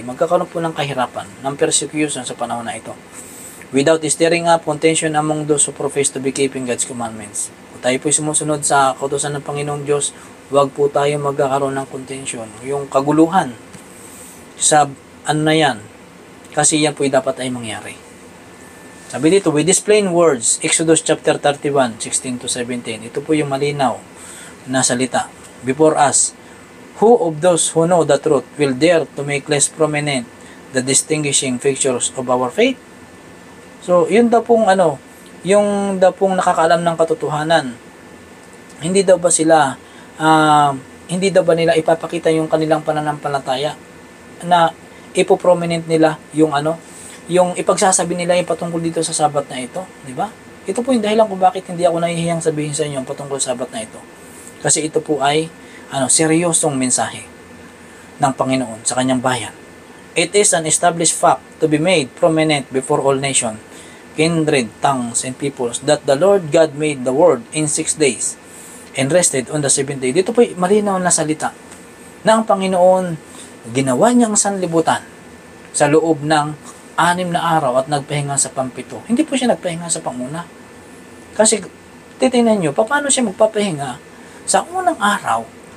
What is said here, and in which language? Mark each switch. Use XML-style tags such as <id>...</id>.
<tl>Magkakaroon po ng kahirapan, ng persecution sa panahon na ito.</tl> <en>Without stirring up contention among those who profess to be keeping God's commandments.</en> <tl>Kung tayo po sumusunod sa kautusan ng Panginoong Diyos, huwag po tayo magkakaroon ng contention. Yung kaguluhan sa ano na yan. Kasi yan po dapat ay mangyari. Sabi dito,</tl> <en>with these plain words,</en> <tl>Exodus chapter 31, 16 to 17. Ito po yung malinaw na salita.</tl> <en>Before us, who of those who know the truth will dare to make less prominent the distinguishing features of our faith?</en> <tl>So, yun daw pong yung daw pong nakakaalam ng katotohanan. Hindi daw ba sila, hindi daw ba nila ipapakita yung kanilang pananampalataya na ipoprominent nila yung yung ipagsasabi nila yung patungkol dito sa Sabat na ito, di ba? Ito po yung dahilan kung bakit hindi ako nahihiyang sabihin sa inyo patungkol sa Sabat na ito. Kasi ito po ay seryosong mensahe ng Panginoon sa kanyang bayan.</tl> <en>It is an established fact to be made prominent before all nations, kindred, tongues, and peoples, that the Lord God made the world in 6 days and rested on the 7th day.</en> <tl>Dito po malinaw na salita na ang Panginoon ginawa niyang sanlibutan sa loob ng 6 na araw at nagpahinga sa pang-7. Hindi po siya nagpahinga sa pang-una. Kasi titingnan niyo, paano siya magpapahinga sa unang araw?</tl>